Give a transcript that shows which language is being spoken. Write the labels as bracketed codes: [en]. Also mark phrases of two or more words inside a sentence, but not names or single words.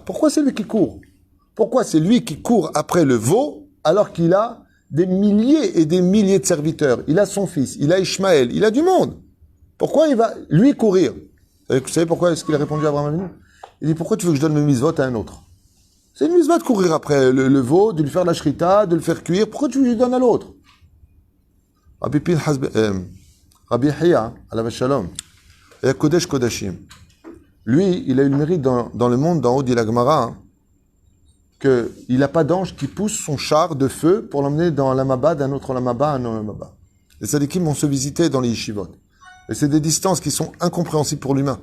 [fr] Pourquoi c'est lui qui court? Pourquoi c'est lui qui court après le veau, alors qu'il a des milliers et des milliers de serviteurs? Il a son fils, il a Ishmaël, il a du monde. Pourquoi il va, lui, courir? Vous savez pourquoi est-ce qu'il a répondu à Abraham Avinu? Il dit, pourquoi tu veux que je donne mes mitzvot à un autre? C'est une mitzvot de courir après le veau, de lui faire la shrita, de le faire cuire. Pourquoi tu veux que je lui donne à l'autre? Rabbi Hiya, [he] עליו שלום, [fr] et [he] קודש קדשים. [fr] Lui, il a eu le mérite dans le monde d'en haut, dit la Gemara, qu'il n'a pas d'ange qui pousse son char de feu pour l'emmener dans l'amaba, d'un autre lamaba à un autre lamaba. Les tzadikim vont se visiter dans les yeshivot. Et c'est des distances qui sont incompréhensibles pour l'humain.